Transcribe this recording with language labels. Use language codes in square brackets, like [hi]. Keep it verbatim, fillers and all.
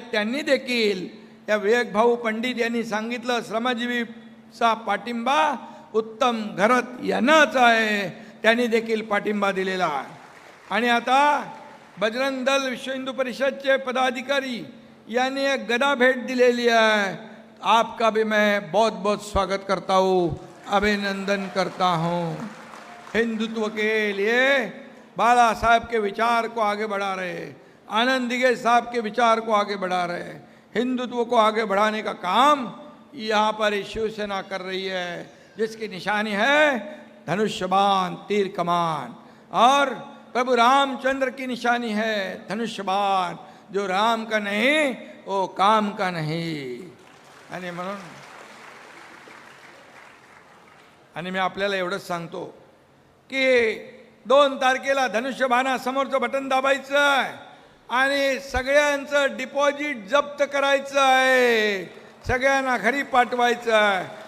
[mr] त्यांनी देखील या विवेकभाऊ पंडित यांनी सांगितलं श्रमजीवीचा पाठिंबा उत्तम घरत यांनाच आहे, त्यांनी देखील पाठिंबा दिलेला आहे. आणि आता बजरंग दल विश्व हिंदू परिषदचे पदाधिकारी यांनी एक गदा भेट दिलेली आहे. [hi] आपका भी मैं बहुत बहुत स्वागत करता हूँ, अभिनंदन करता हूँ. हिंदुत्व के लिए बाला साहब के विचार को आगे बढ़ा रहे, आनंद दिघे साहब के विचार को आगे बढ़ा रहे, हिंदुत्व को आगे बढ़ाने का काम यहाँ पर शिवसेना कर रही है, जिसकी निशानी है धनुष्यबाण तीर कमान. और प्रभु रामचंद्र की निशानी है धनुष्यबाण, जो राम का नहीं वो काम का नहीं. [mr] आणि म्हणून आणि मी आपल्याला एवढंच सांगतो की दोन तारखेला धनुष्यबाणासमोरचं बटन दाबायचं आहे आणि सगळ्यांचं डिपॉझिट जप्त करायचं आहे, सगळ्यांना घरी पाठवायचं आहे.